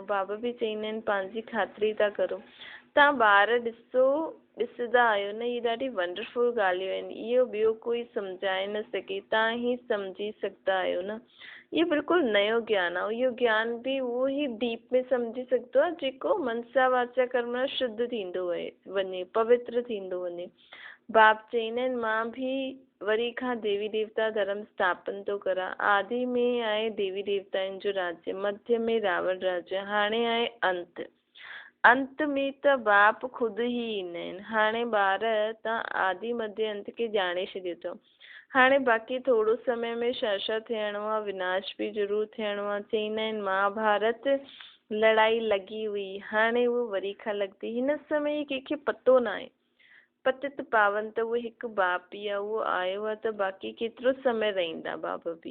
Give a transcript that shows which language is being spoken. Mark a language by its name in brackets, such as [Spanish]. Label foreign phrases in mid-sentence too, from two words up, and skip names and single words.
[Sindhi] बाबा बि चईंदा आहिनि पंहिंजी ख़ातिरी था करो। तव्हां ॿार ॾिसंदा आहियो न, इहे ॾाढी वंडरफुल ॻाल्हियूं आहिनि। इहो ॿियो कोई सम्झाए न सघे, तव्हां ई सम्झी सघंदा आहियो न। इहो बिल्कुलु नयो ज्ञान आहे। इहो ज्ञान बि उहो ई डीप में सम्झी सघंदो आहे जेको मनसा वाचा कर्म शुद्ध थींदो वञे, पवित्र थींदो वञे। बाप चईंदा आहिनि मां बि वरी खां देवी देवता धर्म स्थापन थो करां। आदि में आहे देवी देवताउनि जो राज्य, मध्य में रावण राज्य, हाणे आहे अंत। अंत में त बाप ख़ुदि ई ईंदा आहिनि। हाणे ॿार तव्हां आदि मध्य अंत खे ॼाणे छॾियो अथव। हाणे बाक़ी थोरो समय में छा थियणो आहे, विनाश बि ज़रूरु थियणो आहे। चईंदा आहिनि महाभारत लड़ाई लॻी हुई, हाणे उहो वरी खां लॻंदी। हिन समय कंहिंखे पतो न आहे। पतित पावन त उहो हिकु बाप ई आहे, उहो आयो आहे त बाक़ी केतिरो समय रहंदा बाबा बि।